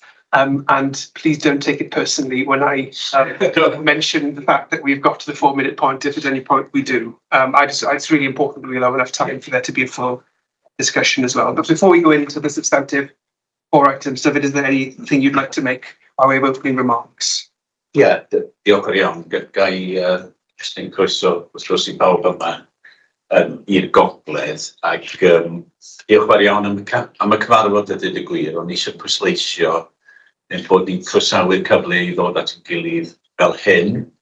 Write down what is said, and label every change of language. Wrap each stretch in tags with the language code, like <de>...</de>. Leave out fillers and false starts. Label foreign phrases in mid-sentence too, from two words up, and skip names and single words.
<en>And please don't take it personally when I mention the fact that we've got to the 4-minute point, if at any point we do. It's really important that we allow enough time for there to be a full discussion as well. But before we go into the substantive 4 items, David, is there anything you'd like to make by way of opening remarks? Yeah,</en> <cy>diolch yn iawn. Gai jyst yn croeso wrth gwrs I bawb yma i'r gogledd ac diolch fawr iawn am y cyfarfod a dweud y gwir. O'n eisiau pwysleisio ein bod ni'n croesawu'r cyfle I ddod at ein gilydd fel hyn.</cy>